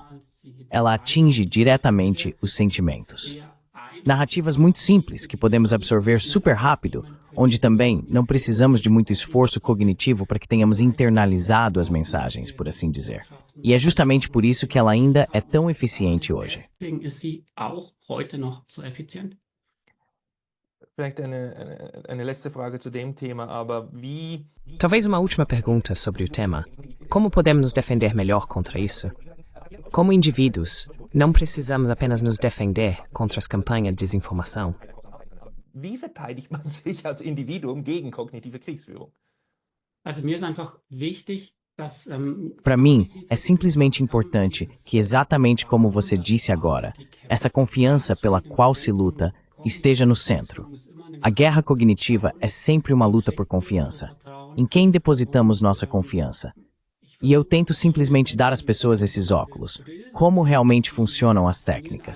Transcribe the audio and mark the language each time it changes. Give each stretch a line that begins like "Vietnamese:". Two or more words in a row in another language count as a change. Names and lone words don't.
Portuguese: Ela atinge diretamente os sentimentos. Narrativas muito simples que podemos absorver super rápido, onde também não precisamos de muito esforço cognitivo para que tenhamos internalizado as mensagens, por assim dizer. E é justamente por isso que ela ainda é tão eficiente hoje.
German: Deswegen ist sie auch heute noch so effizient. Vielleicht eine letzte Frage zu dem Thema, aber wie...
Portuguese: Talvez uma última pergunta sobre o tema. Como podemos nos defender melhor contra isso? Como indivíduos, não precisamos apenas nos defender contra as campanhas de desinformação.
German: Wie verteidigt man sich als Individuum gegen kognitive Kriegsführung? Also mir ist einfach wichtig, dass
Portuguese: Para mim, é simplesmente importante que, exatamente como você disse agora, essa confiança pela qual se luta esteja no centro. A guerra cognitiva é sempre uma luta por confiança. Em quem depositamos nossa confiança? E eu tento simplesmente dar às pessoas esses óculos, como realmente funcionam as técnicas.